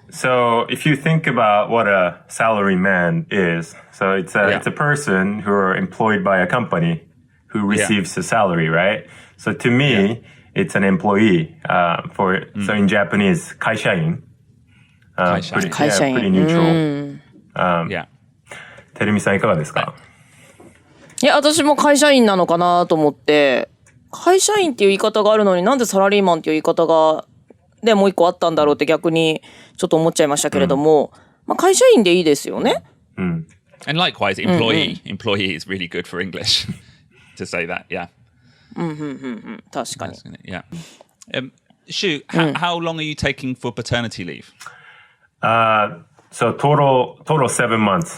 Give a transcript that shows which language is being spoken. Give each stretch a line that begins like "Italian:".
English: So if you think about what a salary man is, so it's a person who are employed by a company who receives a salary, right? So to me, it's an employee. So in Japanese, 会社員. Pretty neutral. Yeah.
Japanese: てるみさんいかがですか？いや、私も会社員なのかなと思って、会社員っていう言い方があるのになんでサラリーマンっていう言い方がでもう一個あったんだろうって逆にちょっと思っちゃいましたけれども、まあ会社員でいいですよね。
English: And likewise, employee is really good for English to say that. Yeah.
Japanese: 確かに。
English: Yeah. Shu, how long are you taking for paternity leave? So total 7 months.